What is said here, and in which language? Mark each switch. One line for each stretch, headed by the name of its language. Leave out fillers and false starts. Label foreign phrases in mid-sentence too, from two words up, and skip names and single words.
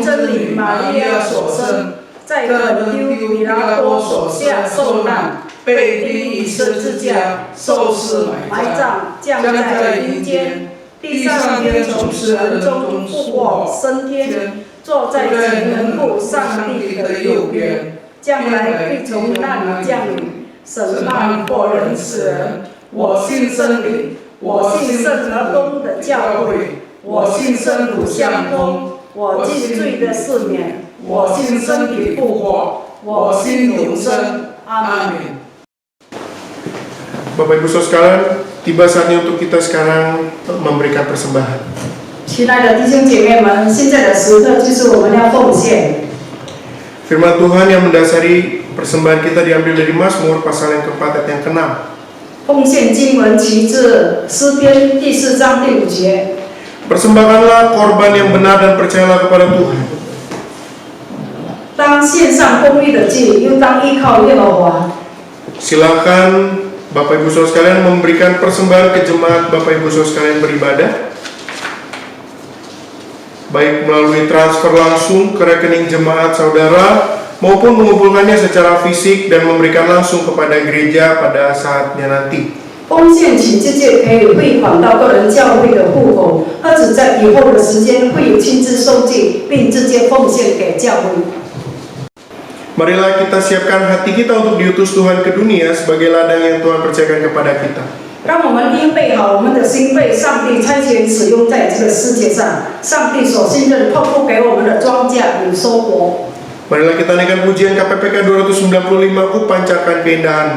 Chinese: 真理玛利亚所生，在本丢比拉多手下受难，被钉于十字架，受死埋葬，降在阴间，第三天从死人中复活升天，坐在全能父上帝的右边，将来必从那里降临，审判活人死人。我信真理，我信圣而公的教会，我信生土相通，我信罪的赦免，我信身体复活，我信永生。阿门。
Indonesian: Bapak Ibu Saudara sekalian, tiba saatnya untuk kita sekarang memberikan persembahan.
Chinese: 亲爱的弟兄姐妹们，现在的时刻就是我们要奉献。
Indonesian: Firman Tuhan yang mendasari persembahan kita diambil dari Mazmur pasal yang keempat ayat yang ke-6.
Chinese: 奉献经文其自诗篇第4章第5节。
Indonesian: Persembahkanlah korban yang benar dan percayalah kepada Tuhan.
Chinese: 当献上公义的祭，又当依靠耶和华。
Indonesian: Silakan Bapak Ibu Saudara sekalian memberikan persembahan ke jemaat Bapak Ibu Saudara sekalian beribadah, baik melalui transfer langsung ke rekening jemaat saudara maupun mengumpulkannya secara fisik dan memberikan langsung kepada gereja pada saatnya nanti.
Chinese: 奉献请直接可以汇款到个人教会的户口，或者在以后的时间会有亲自收据，并直接奉献给教会。
Indonesian: Marilah kita siapkan hati kita untuk diutus Tuhan ke dunia sebagai ladang yang Tuhan percayakan kepada kita.
Chinese: 让我们预备好我们的心，被上帝差遣使用在这个世界上。上帝所信任托付给我们的庄稼有收获。
Indonesian: Marilah kita naikkan pujian KPPK 295 Ku pancarkan keindahanmu.